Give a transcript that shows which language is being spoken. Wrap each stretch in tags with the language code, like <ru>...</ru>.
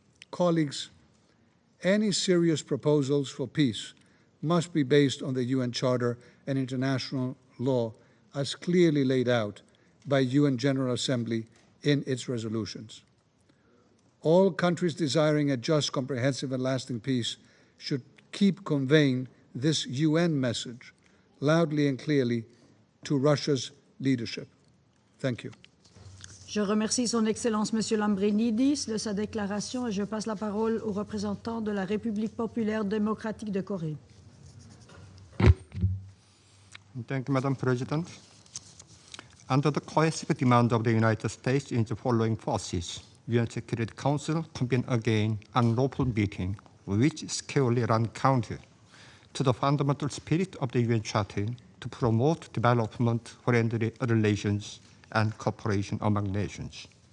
<en>Colleagues, any serious proposals for peace must be based on the UN Charter and international law as clearly laid out by UN General Assembly in its resolutions. All countries desiring a just, comprehensive, and lasting peace should keep conveying this UN message loudly and clearly to Russia's leadership. Thank you.</en> <fr>Je remercie Son Excellence M. Lambrinidis de sa déclaration et je passe la parole au représentant de la République populaire démocratique de Corée.</fr> <en>Thank you, Madam President. Under the coercive demand of the United States in the following forces, UN Security Council convened again an unlawful meeting which squarely ran counter to the fundamental spirit of the UN Charter to promote development, friendly relations, and cooperation among nations.</en>